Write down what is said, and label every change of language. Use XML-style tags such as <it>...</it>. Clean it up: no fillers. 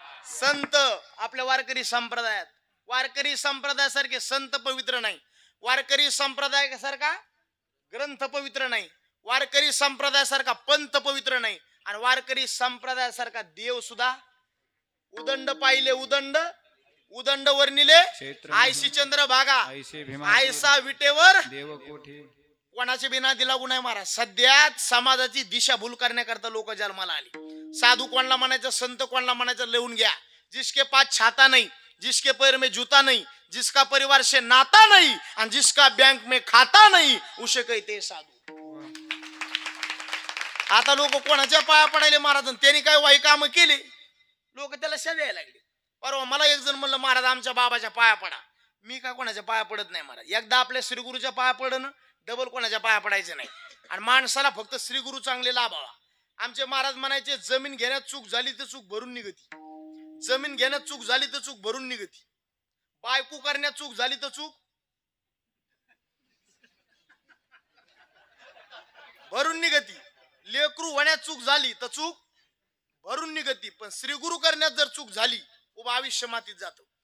<mr>संत आपल्या वारकरी संप्रदायात, वारकरी संप्रदायासारखे संत पवित्र नाही, वारकरी संप्रदायासारखा ग्रंथ पवित्र नाही, वारकरी संप्रदायासारखा पंथ पवित्र नाही, आणि वारकरी संप्रदायासारखा देव सुद्धा उदंड पाहिले. उदंड वर्णिले आयशी चंद्र भागा आयसा विटेवर कोणाचे बिना दिला गुन्हा महाराज. सध्या समाजाची दिशाभूल करण्याकरता लोक जन्माला आली. साधू कोणाला म्हणायचं, संत कोणाला म्हणायचं लिहून घ्या.</mr> <hi>जिसके पास छाता नहीं, जिसके पैर में जूता नहीं, जिसका परिवार से नाता नहीं और जिसका बैंक में खाता नहीं, उसे कहते साधू.</hi> <mr>आता लोक कोणाच्या पाया पडायले महाराज, त्यांनी काय वाईट काम केले, लोक त्याला शा द्यायला लागले. परवा मला एक जण म्हणलं महाराज आमच्या बाबाच्या पाया पडा. मी काय कोणाच्या पाया पडत नाही महाराज. एकदा आपल्या श्रीगुरूच्या पाया पडणं, डबल कोणाच्या पाया पडायचं नाही. आणि माणसाला फक्त श्रीगुरू चांगले लाभावा. आमचे महाराज म्हणायचे जमीन घेण्यात चूक झाली तर चूक भरून निघती, जमीन घेण्यात चूक झाली तर चूक भरून निघती, बायको करण्यात चूक झाली तर चूक भरून निघती, लेकरू होण्यात चूक झाली तर चूक भरून निघती, पण श्रीगुरू करण्यात जर चूक झाली उभं आयुष्य मातीत जातं.</mr>